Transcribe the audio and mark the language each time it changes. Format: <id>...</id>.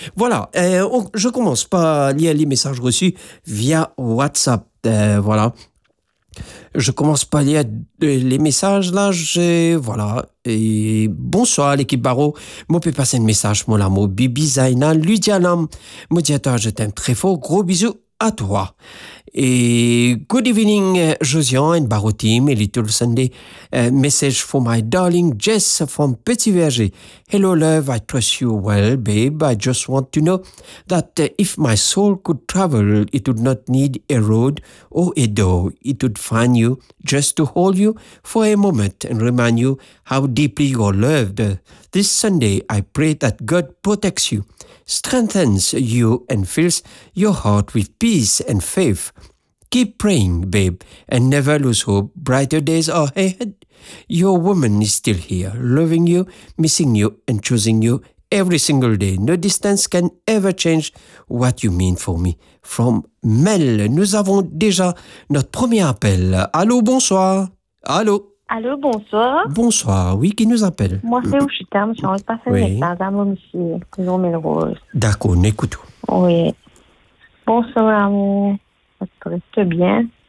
<fr>Voilà, je commence par lire les messages reçus via WhatsApp. Voilà. Je commence par lire les messages, là, voilà. Et bonsoir, l'équipe Baro. Moi, je peux passer un message, mon amour. Bibi Zaina, Lydia Lam. Moi, directeur, je t'aime très fort. Gros bisous à toi.</fr> <en>Et good evening, Josian and Baro team, et Little Sunday. Message for my darling Jess from Petit Verger. Hello, love. I trust you well, babe. I just want to know that if my soul could travel, it would not need a road or a door. It would find you just to hold you for a moment and remind you how deeply you are loved. This Sunday, I pray that God protects you, strengthens you, and fills your heart with peace and faith. Keep praying, babe, and never lose hope. Brighter days are ahead. Your woman is still here, loving you, missing you, and choosing you every single day. No distance can ever change what you mean for me.</en> <fr>From Mel, nous avons déjà notre premier appel. Allô, bonsoir. Allô. Allô, bonsoir. Bonsoir, oui, qui nous appelle? Moi, c'est Ushita, je suis en train de passer le message à mon monsieur, Jean Melrose. D'accord, on écoute. Oui. Bonsoir, amour. Ça te reste bien.</fr>